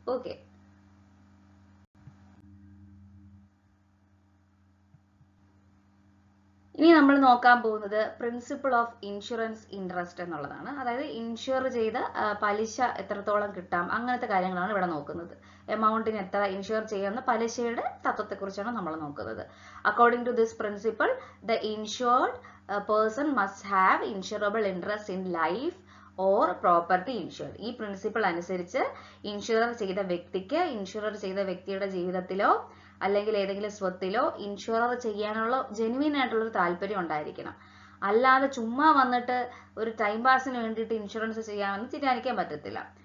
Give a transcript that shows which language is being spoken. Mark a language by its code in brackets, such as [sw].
[ml] Okay, ഇനി നമ്മൾ നോക്കാൻ പോകുന്നത് പ്രിൻസിപ്പിൾ ഓഫ് ഇൻഷുറൻസ് ഇൻട്രസ്റ്റ് എന്നുള്ളതാണ്. അതായത് ഇൻഷുർ ചെയ്ത പലിശ എത്രത്തോളം കിട്ടാം അങ്ങനത്തെ കാര്യങ്ങളാണ് ഇവിടെ നോക്കുന്നത്. എമൗണ്ടിന് എത്ര ഇൻഷുർ ചെയ്യുന്ന പലിശയുടെ തത്വത്തെക്കുറിച്ചാണ് നമ്മൾ നോക്കുന്നത്. [en] According to this principle the insured person must have insurable interest in life or property insured. [ml] ഈ പ്രിൻസിപ്പിൾ അനുസരിച്ച് ഇൻഷുർ ചെയ്ത വ്യക്തിയുടെ ജീവിതത്തിലോ അല്ലെങ്കിൽ ഏതെങ്കിലും സ്വത്തിലോ ഇൻഷുർ ചെയ്യാനുള്ള ജെനുവിൻ ആയിട്ടുള്ള ഒരു താല്പര്യം ഉണ്ടായിരിക്കണം. അല്ലാതെ ചുമ്മാ വന്നിട്ട് ഒരു ടൈം പാസിന് വേണ്ടിയിട്ട് ഇൻഷുറൻസ് ചെയ്യാമെന്ന് തീരുമാനിക്കാൻ പറ്റത്തില്ല.